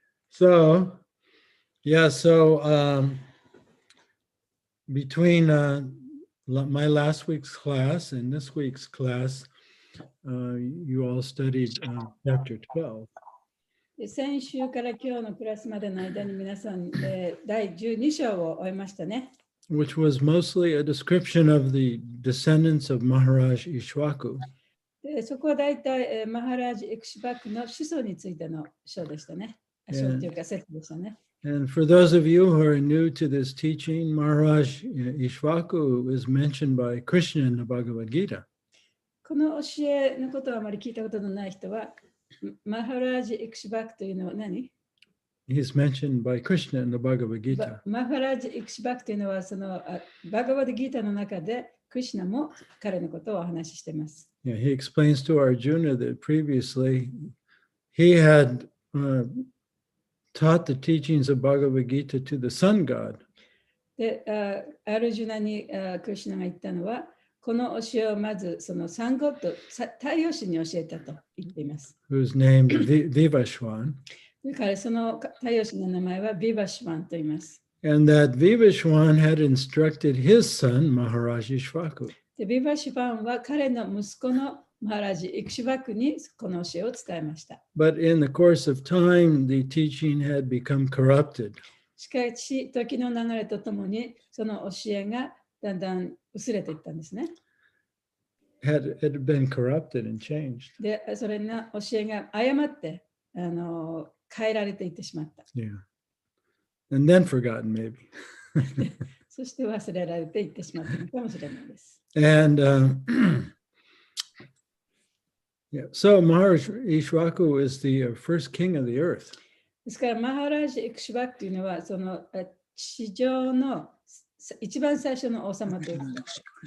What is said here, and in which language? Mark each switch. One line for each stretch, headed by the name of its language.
English: So, yeah, so between my last week's class and this week's class, you all studied chapter 12.
Japanese: 先週から今日のクラスまでの間に皆さん、第12章を終えましたね。
English: Which was mostly a description of the descendants of Maharaj Ishwaku.
Japanese: でそこは大体、マハラージ・エクシバクの子孫についての章でしたね。章というか説でしたね。
English: And for those of you who are new to this teaching, Maharaj Ishwaku is mentioned by Krishna in the Bhagavad Gita.
Japanese: この教えのことをあまり聞いたことのない人は、マハラージ・エクシバクというのは何？
English: He's mentioned by Krishna in the Bhagavad Gita.
Japanese: マハラージ・エクシバクというのはそのバガバッドギータの中でクリシュナも彼のことをお話ししています。
English: Yeah, he explains to Arjuna that previously he had taught the teachings of Bhagavad Gita to the sun god.
Japanese: で、アルジュナにクリシュナが言ったのは、この教えをまずそのサンゴッド、太陽神に教えたと言っています。
English: Who's named Vivashwan.
Japanese: だからその太陽神の名前はビバシュワンと言います。
English: And that Vivashwan had instructed his son, Maharaj Ishwaku.
Japanese: でビバシュワンは彼の息子のマハラジ・イクシバクにこの教えを伝えました。
English: But in the course of time, the teaching had become corrupted.
Japanese: しかし、時の流れとともに、その教えがだんだん薄れていったんですね。
English: It had been corrupted and changed.
Japanese: で、それが教えが誤って変えられていってしまった。
English: Yeah. And then forgotten, maybe.
Japanese: そして忘れられていってしまったのかもしれないです。
English: And Yeah. So Maharaj Ishwaku is the first king of the earth.
Japanese: ですから、マハラージ・イクシュバックというのは、その地上の一番最初の王様ということです。